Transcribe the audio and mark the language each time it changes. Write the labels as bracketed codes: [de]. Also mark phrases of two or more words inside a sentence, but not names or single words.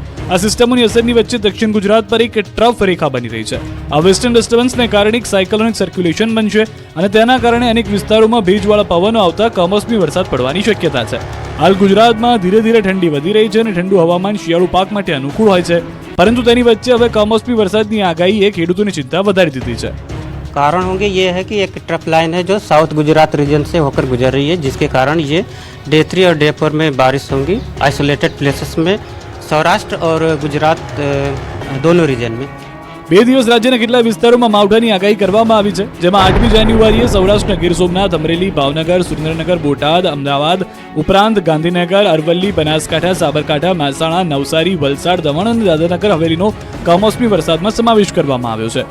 [gu] આ સિસ્ટમોની અસરની વચ્ચે દક્ષિણ ગુજરાત પર એક ટ્રફ રેખા બની રહી છે। આ વેસ્ટર્ન ડિસ્ટર્બન્સને કારણે એક સાયક્લોનિક સર્ક્યુલેશન બનશે અને તેના કારણે અનેક વિસ્તારોમાં ભેજવાળા પવનો આવતા કમોસમી વરસાદ પડવાની શક્યતા છે। હાલ ગુજરાતમાં ધીરે ધીરે ઠંડી વધી રહી છે અને ઠંડુ હવામાન શિયાળુ પાક માટે અનુકૂળ હોય છે, પરંતુ તેની વચ્ચે હવે કમોસમી વરસાદની આગાહીએ ખેડૂતોની ચિંતા વધારી દીધી છે। [hi] कारण होंगे ये है कि एक [en] trough line [hi] है जो साउथ गुजरात रीजन से होकर गुजर रही है, जिसके कारण ये डे 3 और डे 4 में बारिश होंगी [en] isolated places [hi] में, सौराष्ट्र और गुजरात दोनों रीजन में। [gu] 2 દિવસ રાજ્યના કેટલાક વિસ્તારોમાં માવઠાની આગાહી કરવામાં આવી છે, જેમાં 8મી જાન્યુઆરીએ સૌરાષ્ટ્રના ગીર સોમનાથ, અમરેલી, ભાવનગર, સુરેન્દ્રનગર, બોટાદ, અમદાવાદ ઉપરાંત ગાંધીનગર, અરવલ્લી, બનાસકાંઠા, સાબરકાંઠા, મહેસાણા, નવસારી, વલસાડ, દમણ અને દાદરાનગર હવેલીનો કમોસમી વરસાદમાં સમાવેશ કરવામાં આવ્યો છે।